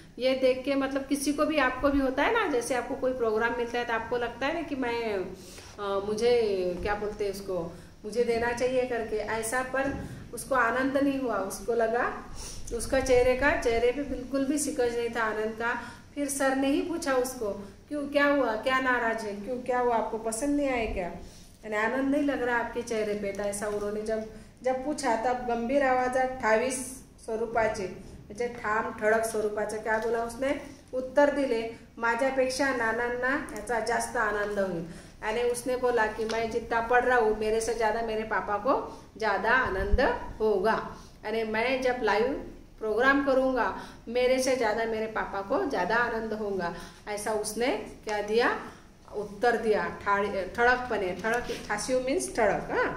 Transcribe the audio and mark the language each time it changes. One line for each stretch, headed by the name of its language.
Hindi: ये देख के मतलब किसी को भी, आपको भी होता है ना, जैसे आपको कोई प्रोग्राम मिलता है तो आपको लगता है ना कि मैं मुझे क्या बोलते हैं उसको, मुझे देना चाहिए करके ऐसा। पर उसको आनंद नहीं हुआ, उसको लगा उसका चेहरे पे बिल्कुल भी सिकज नहीं था आनंद का। फिर सर ने ही पूछा उसको, क्यों, क्या हुआ, क्या नाराज है, क्यों, क्या हुआ, आपको पसंद नहीं आया क्या, यानी आनंद नहीं लग रहा आपके चेहरे पे। था ऐसा उन्होंने जब पूछा, तब
Marathi: गंभीर आवाजात ठावीस स्वरूपाचे, म्हणजे ठाम ठळक स्वरूपाचे काय बोला उसने उत्तर दिले, माझ्यापेक्षा नानांना याचा जास्त आनंद होईल।
Hindi: यानी उसने बोला कि मैं जितना पढ़ रहा हूँ, मेरे से ज़्यादा मेरे पापा को ज़्यादा आनंद होगा। यानी मैं जब लाइव प्रोग्राम करूँगा, मेरे से ज़्यादा मेरे पापा को ज़्यादा आनंद होगा, ऐसा उसने क्या दिया, उत्तर दिया
Marathi: ठळकपणे. ठळक ठासीव मीन्स ठळक.